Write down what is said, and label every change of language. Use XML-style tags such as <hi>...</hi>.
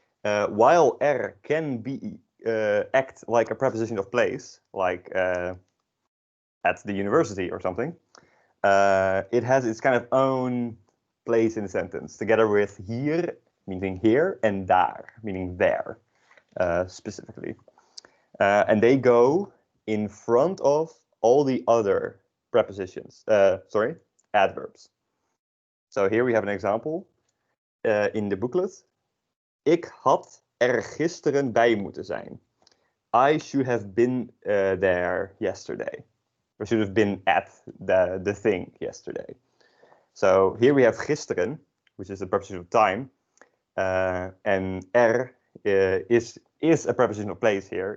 <en>While R can be act like a preposition of place, like at the university or something, it has its kind of own place in the sentence, together with hier, meaning here, and daar, meaning there, specifically. And they go in front of all the other prepositions, adverbs. So here we have an example in the booklet.</en> <nl>Ik had er gisteren bij moeten zijn.</nl> <en>I should have been there yesterday. Or should have been at the thing yesterday. So here we have gisteren, which is a preposition of time. And er is a preposition of place here.</en>